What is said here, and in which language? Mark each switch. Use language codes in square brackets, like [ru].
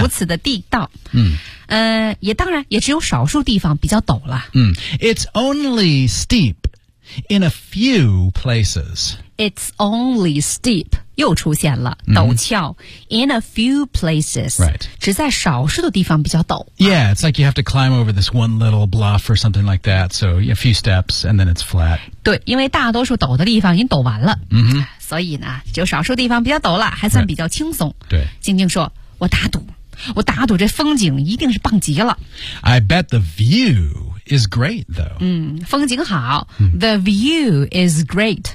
[zh] 如此的地道、也当然也只有少数地方比较陡了、 [en] It's only steep in a few places It's only steep 又出现了、 mm-hmm. 陡峭 in a few places. Right. [zh] 只在少数的地方比较陡。 [en] Yeah, it's like you have to climb over this one little bluff or something like that. So a few steps and then it's flat. [zh] 对，因为大多数陡的地方已经陡完了。 Mm-hmm. 所以呢，就少数地方比较陡了，还算比较轻松。 [en] Right. 对。 [zh] 静静说，我打赌这风景一定是棒极了。 [en] I bet the view is great, though. 嗯，风景好。 Mm-hmm. The view is great,、